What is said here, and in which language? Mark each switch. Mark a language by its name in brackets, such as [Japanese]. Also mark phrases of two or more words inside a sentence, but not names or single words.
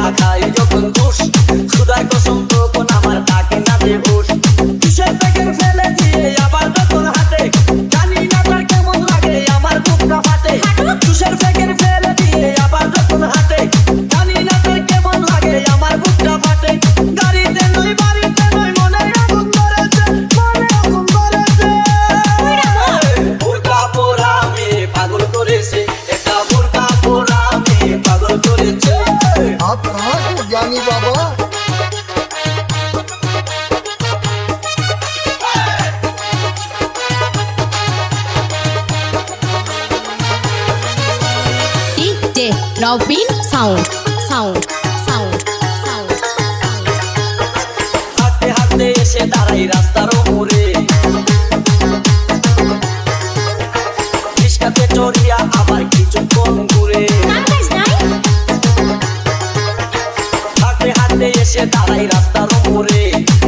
[Bangla] খাই যখন দোষ খুদার কসম তখন আমার থাকে না যে হুশ কিসের থেকে ফেলে দিয়ে আবার যখন হাতে জানি না তার কেমন লাগে আমার বুকটা ফাটে কিসের থেকে ফেলে দিয়ে আবার যখন হাতে জানি না তার কেমন লাগে আমার বুকটা ফাটে গাড়িতে নই বাড়িতে নই মনে আগুন ধরেছে বুরকা পরা মে পাগল করেছে একটা বুরকা পরা মে পাগল করেছে [Hindi] आप कहाँ के ज्ञानी बाबा। DJ Robin Sound. [Bangla] হাঁটতে হাঁটতে এসে দাঁড়াই রাস্তার মোড়ে রিস্কাতে চড়িয়া আবার কিছুক্ষণ ঘুরে হাঁটতে হাঁটতে এসে দাঁড়াই রাস্তার মোড়ে